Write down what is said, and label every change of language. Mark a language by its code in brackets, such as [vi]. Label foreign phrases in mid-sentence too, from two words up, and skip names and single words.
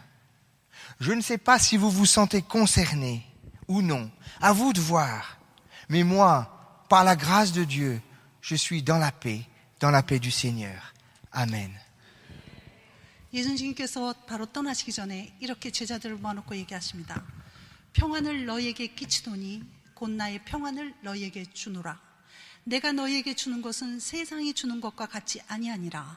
[fr] Je ne sais pas si vous vous sentez concerné ou non. À vous de voir. Mais moi, par la grâce de Dieu, je suis dans la paix du Seigneur. Amen. [ko] 예수님께서 바로 떠나시기 전에 이렇게 제자들을 모아놓고 얘기하십니다. 평안을 너희에게 끼치노니 곧 나의 평안을 너희에게 주노라. 내가 너희에게 주는 것은 세상이 주는 것과 같이 아니하니라.